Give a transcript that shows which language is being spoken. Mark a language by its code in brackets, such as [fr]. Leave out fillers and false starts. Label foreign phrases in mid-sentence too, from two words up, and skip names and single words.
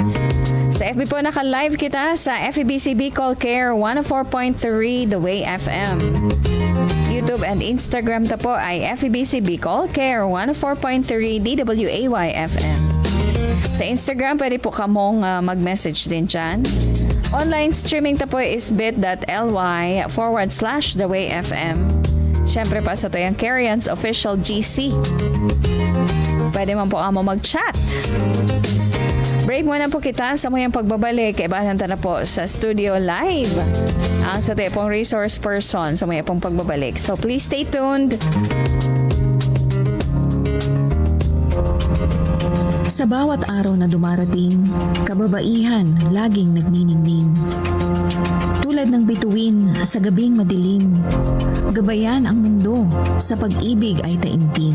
[bik] Sa FB po naka-live kita sa FEBC Bicol Care 104.3 The Way FM. YouTube and Instagram ta po ay FEBC Bicol Care 104.3 DWAY FM. Sa Instagram, pwede po kamong mag-message din dyan. [en] Online streaming [bik] ta po is bit.ly/thewayfm. Siyempre pa sa tayong Carians Official GC. Pwede man po kamo mag-chat. Break muna po kita sa muyang pagbabalik. Ibahan na po sa studio live. Ang sa tayo pong resource person sa muyang pong pagbabalik. [en] So please stay tuned. [tl] Sa bawat araw na dumarating, kababaihan laging nagniningning. Tulad ng bituin sa gabing madilim, gabayan ang mundo sa pag-ibig ay taimtim.